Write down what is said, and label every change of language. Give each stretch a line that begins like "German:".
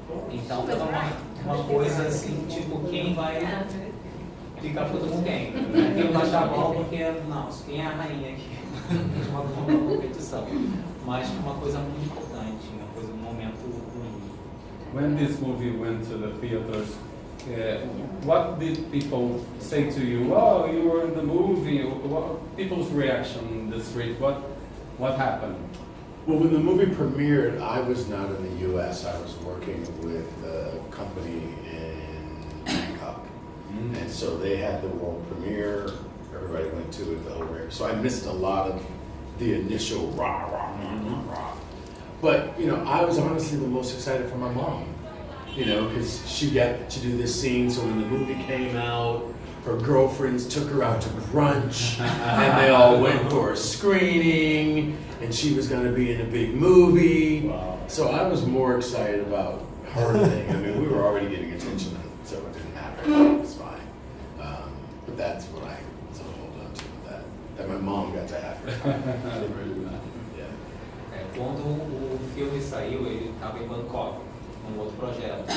Portuguese: Então, foi uma coisa assim, tipo, quem vai fica todo mundo quem. Tem que baixar a bola porque, não, quem é a rainha aqui? Uma competição. Mas uma coisa muito importante, um momento único.
English: When this movie went to the theaters, what did people say to you? Oh, you were in the movie. What people's reaction in the street? What happened? Well, when the movie premiered, I was not in the U.S. I was working with a company in Bangkok. And so they had the world premiere. Everybody went to it, the whole rare. So I missed a lot of the initial rah, rah, rah, rah, rah. But, you know, I was honestly the most excited for my mom. You know, because she got to do this scene, so when the movie came out, her girlfriends took her out to brunch, and they all went for a screening, and she was going to be in a big movie. Wow. So I was more excited about her thing. I mean, we were already getting attention, so it didn't matter. It was fine. But that's what I sort of hold on to with that my mom got to have her. Yeah.
Portuguese: Quando o filme saiu, ele estava em Bangkok, num outro projeto.